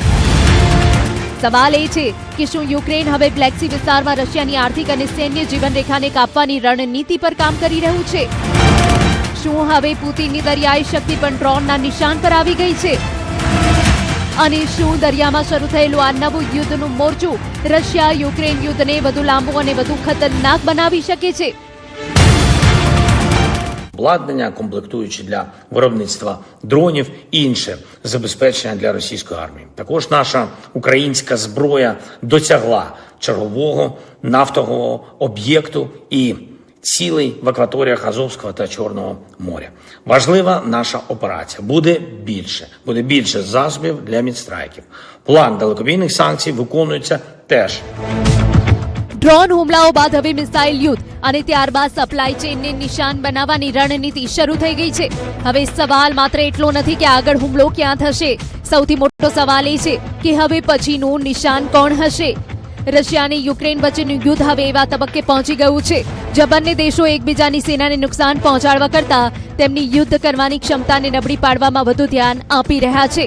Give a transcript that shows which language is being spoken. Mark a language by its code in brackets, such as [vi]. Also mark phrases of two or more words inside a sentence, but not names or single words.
[gu] સવાલ એ છે કે શું યુક્રેન હવે બ્લેક સી વિસ્તારમાં રશિયાની આર્થિક અને સૈન્ય જીવનરેખાને કાપવાની રણનીતિ પર કામ કરી રહ્યું છે? શું હવે પુતિનની દરિયાઈ શક્તિ પણ ડ્રોનના નિશાન પર આવી ગઈ છે? અને શું દરિયામાં શરૂ થયેલું આ નવું યુદ્ધનું મોરચું રશિયા યુક્રેન યુદ્ધને વધુ લાંબુ અને વધુ ખતરનાક બનાવી શકે છે? [uk] Обладнання, комплектуючі для виробництва дронів і інше забезпечення для російської армії. Також наша українська зброя досягла чергового нафтового об'єкту і цілей в акваторіях Азовського та Чорного моря. Важлива наша операція. Буде більше засобів для мідстрайків. План далекобійних санкцій виконується теж. [gu] ડ્રોન હુમલાઓ બાદ હવે મિસાઇલ યુદ્ધ અને ત્યારબાદ [en] supply chainને [gu] નિશાન બનાવવાની રણનીતિ શરૂ થઈ ગઈ છે. હવે સવાલ માત્ર એટલો નથી કે આગળ હુમલો ક્યાં થશે. સૌથી મોટો સવાલ એ છે કે હવે પછીનું નિશાન કોણ હશે. રશિયા અને યુક્રેન વચ્ચેનું યુદ્ધ હવે એવા તબક્કે પહોંચી ગયું છે જ્યાં બંને દેશો એકબીજાની સેનાને નુકસાન પહોંચાડવા કરતા તેમની યુદ્ધ કરવાની ક્ષમતાને નબળી પાડવામાં વધુ ધ્યાન આપી રહ્યા છે.